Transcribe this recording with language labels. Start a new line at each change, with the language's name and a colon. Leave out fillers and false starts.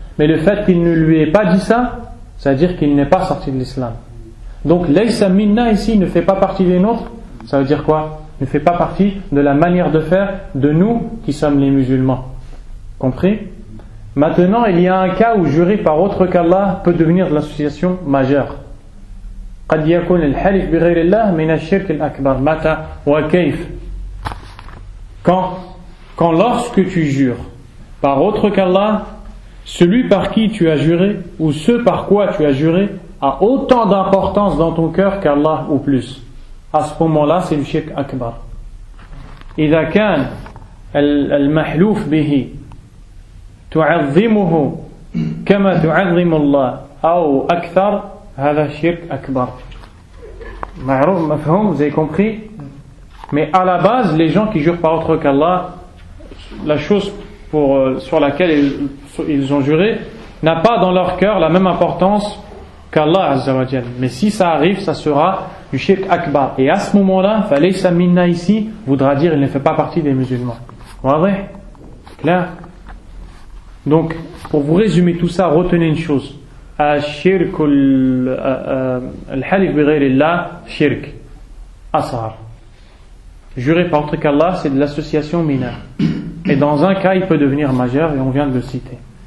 French: Mais le fait qu'il ne lui ait pas dit ça, ça veut dire qu'il n'est pas sorti de l'islam. Donc, laysa minna ici ne fait pas partie des nôtres. Ça veut dire quoi? Ne fait pas partie de la manière de faire de nous qui sommes les musulmans. Compris? Maintenant, il y a un cas où jurer par autre qu'Allah peut devenir de l'association majeure.
Arabic: قد يكون الحلف بغير الله من الشرك الأكبر متى وكيف.
French: Quand lorsque tu jures par autre qu'Allah, celui par qui tu as juré ou ce par quoi tu as juré a autant d'importance dans ton cœur qu'Allah ou plus. À ce moment-là, c'est le shirk akbar.
Arabic: إذا كان المحلوف به تعظمه كما تعظم الله أو أكثر هذا شرك أكبر. معروف مفهوم,
French: vous avez compris? Mais à la base, les gens qui jurent par autre qu'Allah, la chose sur laquelle ils ont juré n'a pas dans leur cœur la même importance qu'Allah Azza wa Jal. Mais si ça arrive, ça sera du shirk akbar. Et à ce moment-là, falaysa minna ici voudra dire il ne fait pas partie des musulmans. Wadih? Clair? Donc, pour vous résumer tout ça, retenez une chose.
Arabic: الشرك الحلف بغير الله شرك أصغر.
French: Jurer par autre qu'Allah, c'est de l'association mineure. Et dans un cas, il peut devenir majeur, et on vient de le citer.